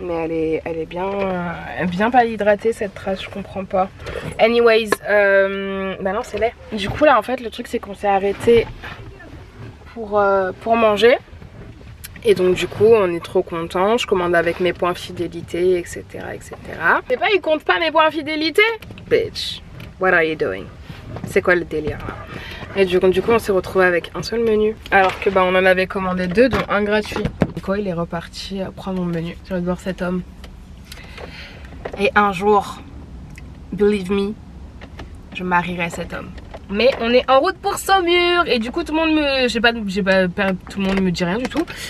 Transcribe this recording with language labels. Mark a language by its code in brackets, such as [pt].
[fr] Mais elle est bien pas hydratée cette trace, je comprends pas. [en] Anyways, [fr] non c'est laid. Du coup là en fait le truc c'est qu'on s'est arrêté pour manger. Et donc du coup on est trop content. Je commande avec mes points fidélité, etc. etc. C'est pas, ils comptent pas mes points fidélité? [en] Bitch, what are you doing? [fr] C'est quoi le délire là? Et du coup on s'est retrouvé avec un seul menu, alors que on en avait commandé 2 dont un gratuit. Nico il est reparti prendre mon menu. Je vais voir cet homme. Et un jour, [en] believe me, [fr] je marierai cet homme. Mais on est en route pour Saumur et du coup tout le monde me, tout le monde me dit rien du tout.